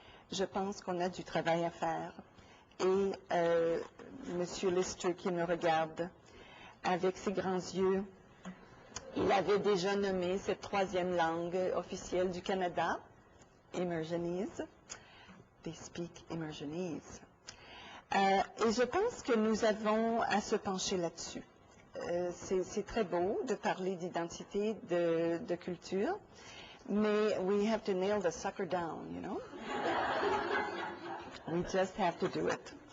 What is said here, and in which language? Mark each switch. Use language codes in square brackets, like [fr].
[fr] Je pense qu'on a du travail à faire. Et M. Lister qui me regarde avec ses grands yeux, il avait déjà nommé cette troisième langue officielle du Canada, Immersionese. [en] They speak Immersionese. [fr] Et je pense que nous avons à se pencher là-dessus. C'est très beau de parler d'identité, de culture, mais [en] we have to nail the sucker down, you know? We just have to do it.